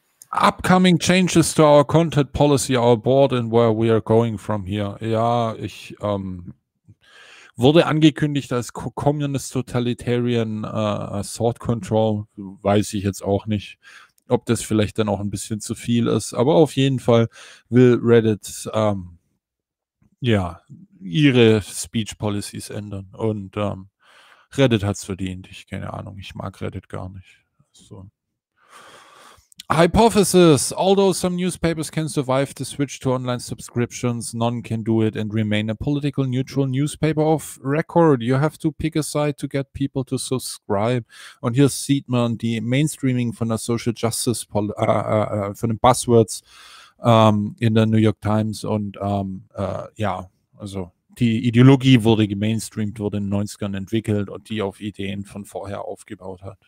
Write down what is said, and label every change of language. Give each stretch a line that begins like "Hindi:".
English: Upcoming changes to our content policy, our board and where we are going from here.
German: Ja, ich wurde angekündigt als
English: Communist Totalitarian Thought Control.
German: Weiß ich jetzt auch nicht, ob das vielleicht dann auch ein bisschen zu viel ist. Aber auf jeden Fall will Reddit ihre Speech Policies ändern. Und Reddit hat es verdient. Ich keine Ahnung, ich mag Reddit gar nicht.
English: So. Hypothesis, although some newspapers can survive the switch to online subscriptions, none can do it and remain a political neutral newspaper of record. You have to pick a side to get people to subscribe.
German: Und hier sieht man die Mainstreaming von der Social Justice, von den Buzzwords in der New York Times und also die Ideologie wurde gemainstreamt, wurde in den 90ern entwickelt und die auf Ideen von vorher aufgebaut hat.